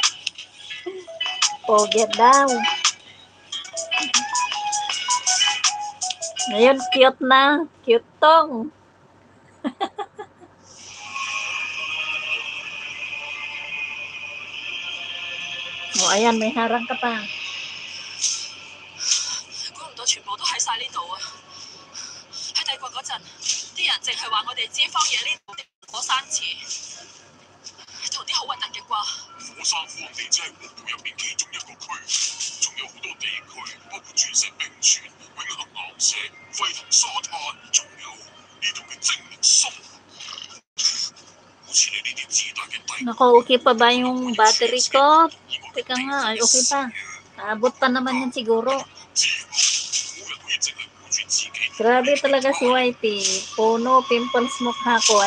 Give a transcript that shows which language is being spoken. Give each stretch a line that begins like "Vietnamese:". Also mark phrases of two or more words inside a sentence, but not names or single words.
Filipino: Pogi daw. Ngayon, cute na. Cute tong. O, ayan, may harang ka pa.
Cantonese: 估唔到全部都喺晒呢度啊！喺帝國嗰陣，啲人淨係話我哋知荒野呢度火山池，同啲好核突嘅瓜。火山荒地只係國土入面其中一個區，仲有好多地區，包括鑽石冰泉、永恆岩石、沸騰沙灘，仲有呢度嘅精靈森。
Filipino: Nako, okay pa ba yung battery ko? Teka nga, okay pa. Abot pa naman yan siguro. Grabe talaga si YT. Puno, pimples mukha ko.